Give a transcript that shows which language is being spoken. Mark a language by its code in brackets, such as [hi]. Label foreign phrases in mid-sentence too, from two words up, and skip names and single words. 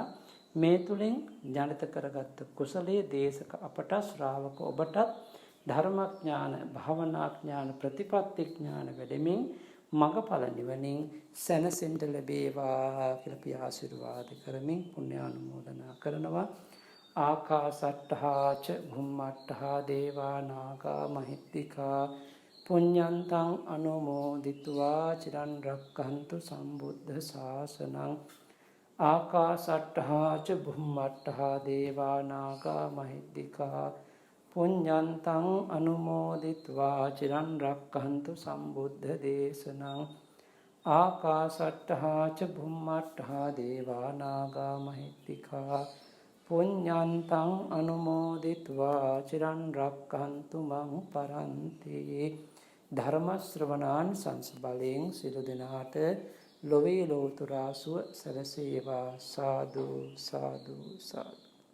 [si] මේ තුලින් ජනිත කරගත් කුසලයේ දේශක අපට ශ්‍රාවක ඔබටත් ධර්මඥාන භාවනා ඥාන ප්‍රතිපත්ති ඥාන වැඩෙමින් මගඵල නිවනින් සැනසෙන්න ලැබේවා කියලා අපි ආශිර්වාද කරමින් පුණ්‍යානුමෝදනා කරනවා. [pi] ආකාසට්ඨා ච භුම්මට්ඨා දේවා නාග මහිත්‍තිකා පුඤ්ඤන්තං අනුමෝදිත्वा චිරන් රක්ඛන්තු සම්බුද්ධ ශාසනං. ආකාසට්ඨා ච භුම්මට්ඨා දේවා නාග මහිත්‍තිකා පුඤ්ඤන්තං අනුමෝදිත्वा චිරන් රක්ඛන්තු සම්බුද්ධ දේශනං. ආකාසට්ඨා ච භුම්මට්ඨා දේවා නාග මහිත්‍තිකා පුඤ්ඤන්තං අනුමෝදිත्वा චිරන් රක්ඛන්තු මං පරන්ති. [si] ධර්ම ශ්‍රවණාන් සංස බලෙන් සියලු දෙනාට ලොවේ ලෝතුරා සුව සැලසේවා. සාදු සාදු සාදු.